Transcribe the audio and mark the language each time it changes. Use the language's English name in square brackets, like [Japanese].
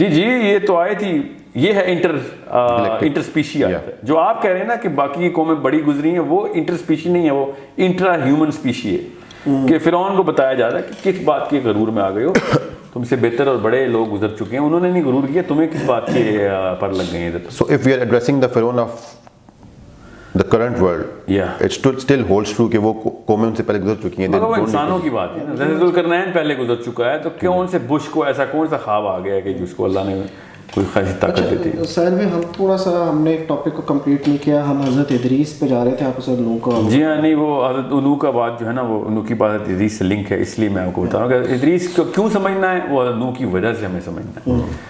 [Urdu] جی جی, یہ تو آیت ہی یہ ہے انٹر اسپیشی آیت ہے. جو آپ کہہ رہے ہیں نا کہ باقی کی قومیں بڑی گزری ہیں, وہ انٹر اسپیشی نہیں ہے, وہ انٹرا ہیومن اسپیشی ہے. کہ فرعون کو بتایا جا رہا ہے کہ کس بات کے غرور میں آ گئے ہو, تم سے بہتر اور بڑے لوگ گزر چکے ہیں, انہوں نے نہیں غرور کیا, تمہیں کس بات کے پر لگ گئے ہیں. [English] So if we are addressing the Pharaoh of the current world, it still holds true [Urdu] کہ وہ قومیں ان سے پہلے گزر چکی ہیں. مگر وہ انسانوں کی بات ہے. ذوالقرنین پہلے گزر چکا ہے, تو کیوں ان سے بش کو ایسا کون سا خواب آ گیا کہ جس کو اللہ نے کوئی خاصی طاقت دیتی ہے. سائل میں ہم تھوڑا سا ہم نے ایک ٹاپک کو کمپلیٹ نہیں کیا, ہم حضرت ادریس پہ جا رہے تھے, آپ اسے نوح کا. جی ہاں, نہیں وہ حضرت نوح کا بات جو ہے نا وہ نوح کی بات حضرت ادریس سے لنک ہے, اس لیے میں آپ کو بتا رہا ہوں کہ ادریس کو کیوں سمجھنا ہے, وہ حضرت نوح کی وجہ سے ہمیں سمجھنا ہے.